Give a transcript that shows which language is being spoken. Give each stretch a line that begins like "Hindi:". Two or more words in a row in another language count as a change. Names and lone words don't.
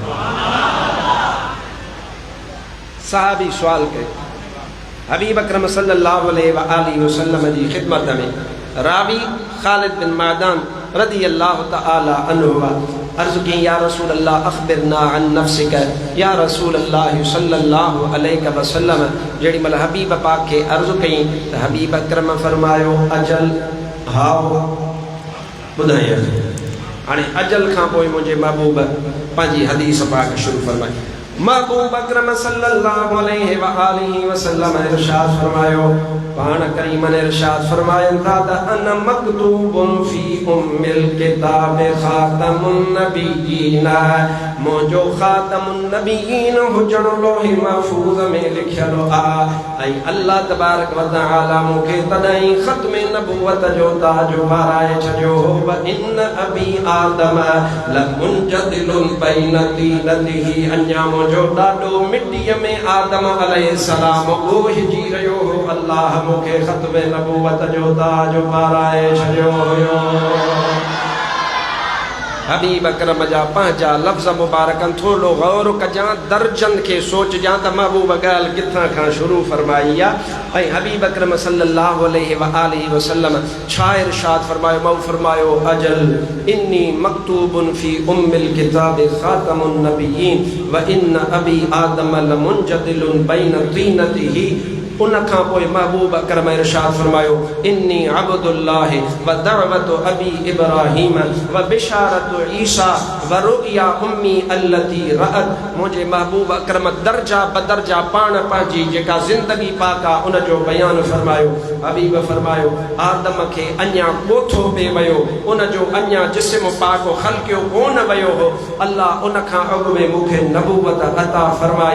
Sindhi: साहबी सवाल कयो, हबीब अकरम
Arabic: صلى الله عليه وسلم
Sindhi: जी ख़िदमत में रावी ख़ालिद बिन मादान
Arabic: رضي الله تعالى عنه
Sindhi: अर्ज़ु कई,
Arabic: يا رسول الله أخبرنا عن نفسك، يا رسول الله صلى الله عليه وسلم.
Sindhi: जेॾी महिल हबीब पाक खे अर्ज़ु कई त हबीब अकरम फरमायो, अजल, हाओ ॿुधायां। हाणे अजल खां पोइ मुंहिंजे महबूब पंहिंजी हदीस पाक शुरू फरमाई। महबूब अकरम
Arabic: صلى الله عليه وآله وسلم
Sindhi: इरशाद फरमायो, पाण करीम ने इरशाद फरमायन था त
Arabic: أن مكتوب في أم الكتاب خاتم النبيين,
Sindhi: मोजो
Arabic: خاتم النبيين
Sindhi: हुजण लोहि महफूज में लिखियल आ। ऐं अल्लाह
Arabic: تبارك وتعالى
Sindhi: मूंखे तॾहिं ख़त्म नबूवत जो ताज पाराए छॾियो।
Arabic: وإن أبي آدم لمنجدل بين طينته,
Sindhi: अञा मुंहिंजो ॾाॾो मिटीअ में आदम अलैहिस्सलाम ॻोहिजी रहियो हो। अल्लाह मूंखे ख़त्म नबूवत जो ताज पाराए छॾियो हुयो। हबीब अकरम जा पंहिंजा लफ़्ज़ मुबारकनि थोरो गौर कजां, दर्जन खे सोचजां त महबूब ॻाल्हि किथां खां शुरू फरमाई आहे। ऐं हबीब अकरम
Arabic: صلى الله عليه وآله وسلم
Sindhi: छा इरशाद फरमायो? मऊ फरमायो,
Arabic: أجل إني مكتوب في أم الكتاب خاتم النبيين وإن أبي آدم لمنجدل بين طينته.
Sindhi: उन खां पोइ महबूब अकरम इरशाद फरमायो,
Arabic: إني عبد الله ودعوة أبي إبراهيم وبشارة عيسى ورؤيا أمي التي رأت.
Sindhi: मुझे महबूब अकरम दर्जा बदर्जा पाण पंहिंजी जेका ज़िंदगी पाका उन जो बयान फरमायो। हबीब फरमायो, आदम खे अञा ॻोथो पे वियो, उन जो अञा जिस्म पाको खलकियो कोन वियो हो। अल्लाह उन खां अॻु में मूंखे नबूवत अता फरमाई।